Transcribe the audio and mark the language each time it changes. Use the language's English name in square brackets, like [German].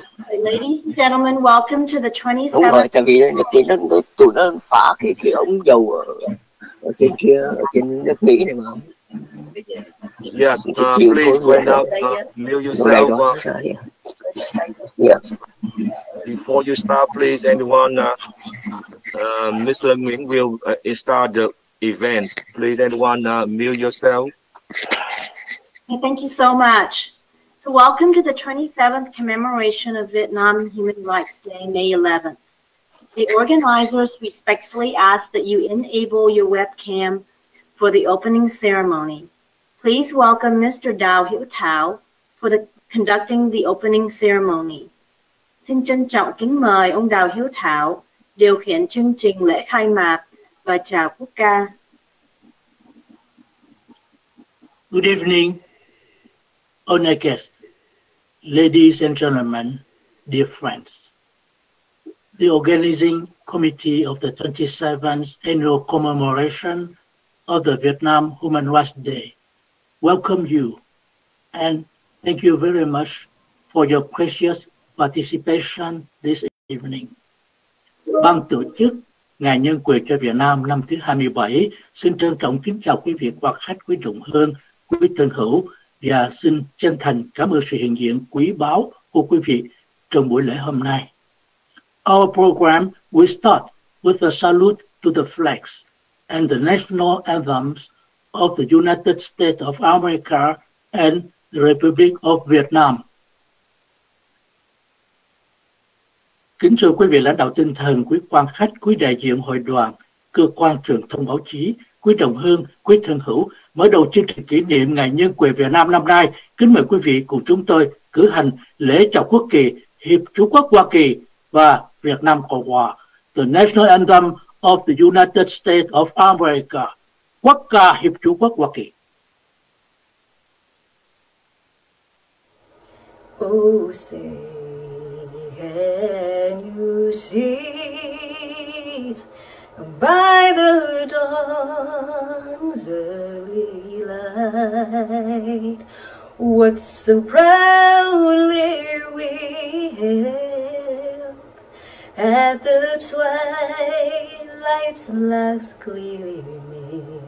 [English] Ladies and gentlemen, welcome to the 27th. [Vietnamese] Đúng rồi, tại vì tụi nó phá cái ống dầu ở trên kia, ở trên nước Mỹ này mà. [English] Yes, please wait up, mute yourself. Yeah. Before you start, please, anyone, Mr. Nguyen will start the event. Please, anyone, mute yourself. Okay, thank you so much. So welcome to the 27th commemoration of Vietnam Human Rights Day, May 11th. The organizers respectfully ask that you enable your webcam for the opening ceremony. Please welcome Mr. Đào Hiễu Thảo for conducting the opening ceremony. [Vietnamese] Xin trân trọng kính mời ông Đào Hiễu Thảo điều khiển chương trình lễ khai mạc và chào quốc ca. [English] Good evening, honored guests, ladies and gentlemen, dear friends. The organizing committee of the 27th annual commemoration of the Vietnam Human Rights Day welcome you and thank you very much for your precious participation this evening. [Vietnamese] Ban tổ chức Ngày Nhân quyền cho Việt Nam năm thứ 27 xin trân trọng kính chào quý vị quan khách quý trọng hơn, quý thân hữu và xin chân thành cảm ơn sự hiện diện quý báu của quý vị trong buổi lễ hôm nay. [English] Our program will start with a salute to the flags and the national anthems of the United States of America and the Republic of Vietnam. [Vietnamese] Kính thưa quý vị lãnh đạo tinh thần, quý quan khách, quý đại diện hội đoàn, cơ quan truyền thông báo chí, quý đồng hương, quý thân hữu, mở đầu chương trình kỷ niệm Ngày Nhân quyền Việt Nam năm nay, kính mời quý vị cùng chúng tôi cử hành lễ chào quốc kỳ Hiệp Chủ quốc Hoa Kỳ và Việt Nam Cộng Hòa, [English] the National Anthem of the United States of America, [Vietnamese] quốc ca Hiệp Chủ quốc Hoa Kỳ. [English] Oh, say, can you see by the dawn's early light what so proudly we hailed at the twilight's last gleaming,